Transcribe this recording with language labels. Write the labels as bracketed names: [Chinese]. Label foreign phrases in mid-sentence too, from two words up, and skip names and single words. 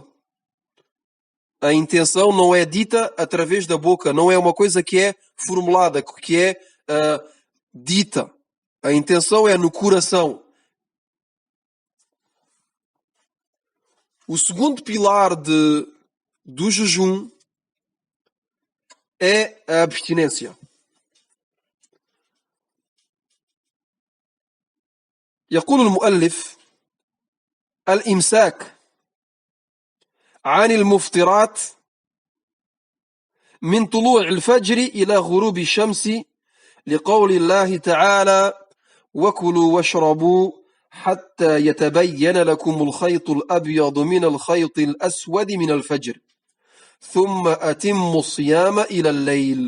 [Portuguese] A intenção não é dita através da boca, não é uma coisa que é formulada, que é dita. A intenção é no coração. O segundo pilar do jejum é a abstinência. [Arabic] يقول المؤلف: الإمساك عن المفطرات من طلوع الفجر إلى غروب الشمس، لقول الله تعالى: وكلوا واشربوا حتى يتبين لكم الخيط الأبيض من الخيط الأسود من الفجر ثم أتموا الصيام إلى الليل.